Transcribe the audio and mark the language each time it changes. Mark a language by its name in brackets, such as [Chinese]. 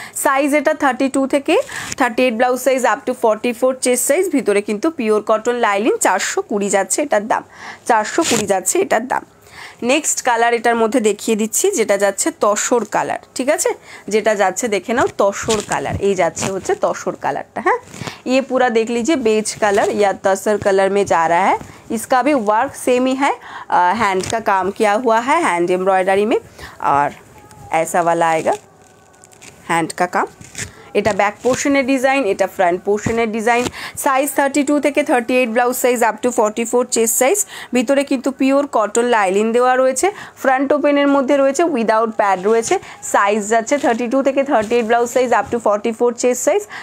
[Bangla] Size এটা 32 থেকে 38 blouse size up to 44 chest size. ভিতরে কিন্তু পিওর কটন লাইলিন। 420 যাচ্ছে এটার দাম, 420 যাচ্ছে এটার দাম। নেক্সট কালার এটার মধ্যে দেখিয়ে দিচ্ছি, যেটা যাচ্ছে তসর কালার, ঠিক আছে। যেটা যাচ্ছে দেখে নাও তসর কালার। এই যাচ্ছে হচ্ছে তসর কালারটা। [Hindi] হ্যাঁ, ये पूरा देख लीजिए बेज कलर या तसर कलर में जा रहा है। इसका भी वर्क सेम ही है, हैंड का काम किया हुआ है, हैंड एम्ब्रॉयडरी में, और ऐसा वाला आएगा हैंड का काम। [Bangla] এটা ব্যাক পোর্শনের ডিজাইন, এটা ফ্রন্ট পোর্শনের ডিজাইন। সাইজ 32 থেকে 38 blouse size up to 44 chest size. ভিতরে কিন্তু পিওর কটন লাইলিন দেওয়া রয়েছে। ফ্রন্ট ওপেনের মধ্যে রয়েছে, উইদাউট প্যাড রয়েছে। সাইজ যাচ্ছে 32 থেকে 38 blouse size up to 44 chest size.